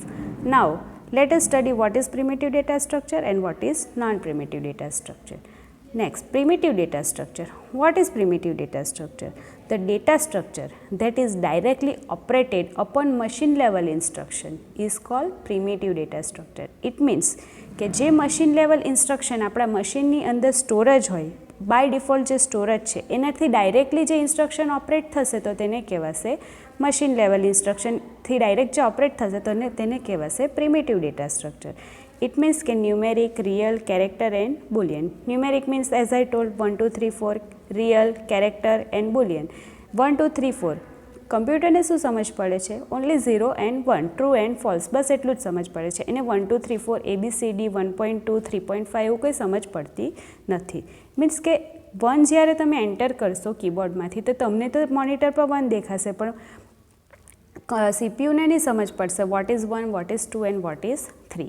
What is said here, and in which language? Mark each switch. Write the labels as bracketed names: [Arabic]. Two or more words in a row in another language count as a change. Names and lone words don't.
[English] Now, let us study what is primitive data structure and what is non-primitive data structure. Next, primitive data structure. What is primitive data structure? The data structure that is directly operated upon machine level instruction is called primitive data structure. It means [Gujarati] કે જે [English] machine level instruction [Gujarati] આપણા મશીનની અંદર સ્ટોરેજ હોય, [English] by default [Gujarati] જે સ્ટોરેજ છે એનાથી ડાયરેક્ટલી જે ઇન્સ્ટ્રક્શન ઓપરેટ થશે તો તેને કહેવાશે [English] machine level instructionથી [Gujarati] ડાયરેક્ટ જે ઓપરેટ થશે તો તેને કહેવાશે [English] primitive data structure. It means કે numeric, real, character and boolean. Numeric means as I told 1, 2, 3, 4, real, character and boolean. 1, 2, 3, 4. [Gujarati] કમ્પ્યુટરને શું સમજ પડે છે? [English] only 0 and 1, true and false, [Gujarati] બસ એટલું જ સમજ પડે છે. એને 1, 2, 3, 4, ABCD, 1.2, 3.5 એવું કંઈ સમજ પડતી નથી. મીન્સ કે 1 જ્યારે તમે એન્ટર કરશો કીબોર્ડમાંથી તો તમને તો મોનિટર પર 1 દેખાશે, પણ સીપીયુને નહીં સમજ પડશે [English] what is 1, what is 2 and what is 3.